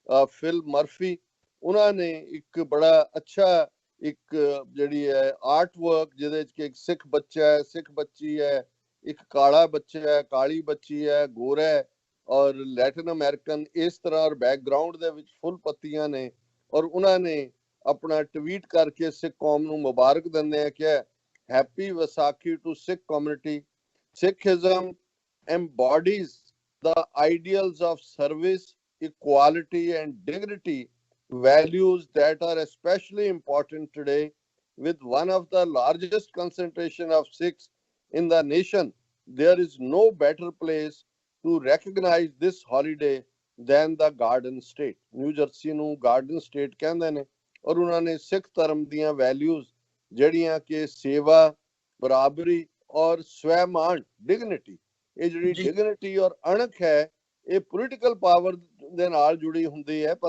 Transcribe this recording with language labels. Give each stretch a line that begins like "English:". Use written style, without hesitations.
Punjabi: Fill Murphy, ਉਹਨਾਂ ਨੇ ਇੱਕ ਬੜਾ ਅੱਛਾ ਇੱਕ ਜਿਹੜੀ ਹੈ ਆਰਟ ਵਰਕ ਜਿਹਦੇ ਵਿੱਚ ਕਿ ਇੱਕ ਸਿੱਖ ਬੱਚਾ ਹੈ, ਸਿੱਖ ਬੱਚੀ ਹੈ, ਇੱਕ ਕਾਲਾ ਬੱਚਾ ਹੈ, ਕਾਲੀ ਬੱਚੀ ਹੈ, ਗੋਰਾ ਹੈ ਔਰ ਲੈਟਿਨ ਅਮਰੀਕਨ, ਇਸ ਤਰ੍ਹਾਂ ਔਰ ਬੈਕਗਰਾਉਂਡ ਦੇ ਵਿੱਚ ਫੁੱਲ ਪੱਤੀਆਂ ਨੇ, ਔਰ ਉਹਨਾਂ ਨੇ ਆਪਣਾ ਟਵੀਟ ਕਰਕੇ ਸਿੱਖ ਕੌਮ ਨੂੰ ਮੁਬਾਰਕ ਦਿੰਦੇ ਆ ਕਿ
English: Happy Vaisakhi to Sikh community. Sikhism embodies the ideals of service, equality and dignity values that are especially important today, with one of the largest concentration of Sikhs in the nation. There is no better place to recognize this holiday than the Garden State.
Punjabi: New Jersey ਨੂੰ Garden State ਕਹਿੰਦੇ ਨੇ, ਔਰ ਉਹਨਾਂ ਨੇ ਸਿੱਖ ਧਰਮ ਦੀਆਂ values ਜਿਹੜੀਆਂ ਕਿ ਸੇਵਾ, ਬਰਾਬਰੀ ਔਰ ਸਵੈਮਾਨ, ਡਿਗਨਿਟੀ, ਇਹ ਜਿਹੜੀ ਡਿਗਨਿਟੀ ਔਰ ਅਣਖ ਹੈ, ਇਹ ਪੋਲੀਟੀਕਲ ਪਾਵਰ ਦੇ ਨਾਲ ਜੁੜੀ ਹੁੰਦੀ ਹੈ।